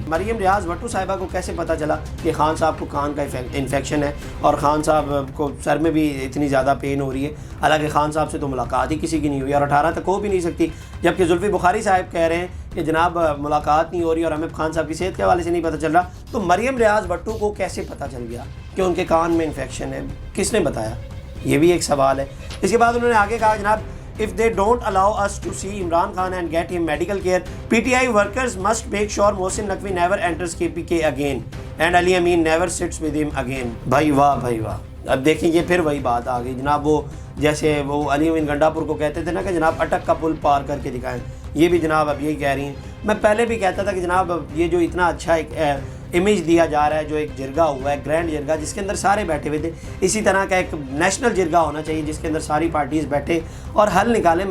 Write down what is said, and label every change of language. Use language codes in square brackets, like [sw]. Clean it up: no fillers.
[ur] مریم ریاض بھٹو صاحبہ کو کیسے پتہ چلا کہ خان صاحب کو کان کا انفیکشن ہے اور خان صاحب کو سر میں بھی اتنی زیادہ پین ہو رہی ہے, حالانکہ خان صاحب سے تو ملاقات ہی کسی کی نہیں ہوئی اور 18 تک ہو بھی نہیں سکتی, جبکہ زلفی بخاری صاحب کہہ رہے ہیں کہ جناب ملاقات نہیں ہو رہی اور ہمیں خان صاحب کی صحت کے حوالے سے نہیں پتہ چل رہا. تو مریم ریاض بھٹو کو کیسے پتہ چل گیا کہ ان کے کان میں انفیکشن ہے؟ کس نے بتایا؟ یہ بھی ایک سوال ہے. اس کے بعد انہوں نے آگے کہا جناب [en] if they don't allow us to see Imran Khan and get him medical care. PTI workers must make sure Mohsin Naqvi never enters KPK again and Ali Amin never sits with him again. [ur] بھائی واہ. اب دیکھیں یہ پھر وہی بات آ گئی جناب، وہ جیسے وہ علی امین گنڈا پور کو کہتے تھے نا کہ جناب اٹک کا پل پار کر کے دکھائیں، یہ بھی جناب اب یہی کہہ رہی ہیں. میں پہلے بھی کہتا تھا کہ جناب یہ جو اتنا اچھا ایک امیج دیا جا رہا ہے، جو ایک جرگہ ہوا ہے، گرینڈ جرگہ جس کے اندر سارے بیٹھے ہوئے تھے، اسی طرح کا ایک نیشنل جرگہ ہونا چاہیے جس کے اندر ساری پارٹیز بیٹھے اور حل نکالیں.